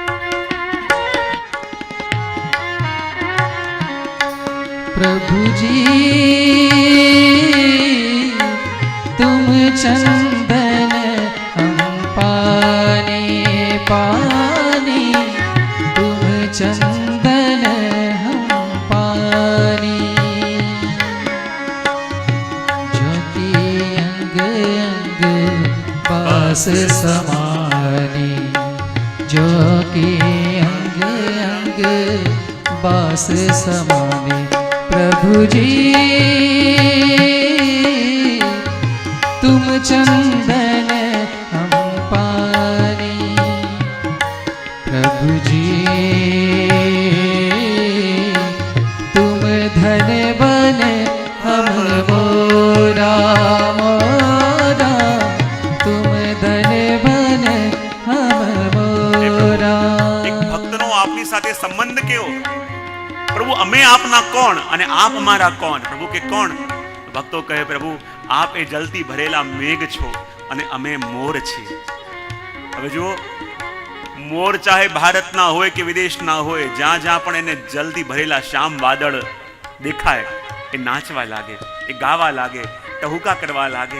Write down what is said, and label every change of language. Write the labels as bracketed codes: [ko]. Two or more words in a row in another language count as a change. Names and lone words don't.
[hi] प्रभुजी तुम चंदन हम पानी पानी, तुम चंदन हम पानी. ज्योति अंग अंग बास समानी, ज्योति अंग अंग बास समाने. प्रभुजी तुम चंदन हम पानी, प्रभुजी तुम धन बन हम मोरा मोरा, तुम धन बन हम मोरा. [gu] એક ભક્તનો આપની સાથે સંબંધ કેવો? પ્રભુ અમે આપના કોણ અને આપ અમારા કોણ? પ્રભુ કે કોણ? ભક્તો કહે પ્રભુ આપ એ જલથી ભરેલા મેઘ છો અને અમે મોર છીએ. હવે જુઓ, મોર ચાહે ભારતના હોય કે વિદેશના હોય, જ્યાં જ્યાં પણ એને જલથી ભરેલા શ્યામ વાદળ દેખાય એ નાચવા લાગે, એ ગાવા લાગે, ટહુકા કરવા લાગે.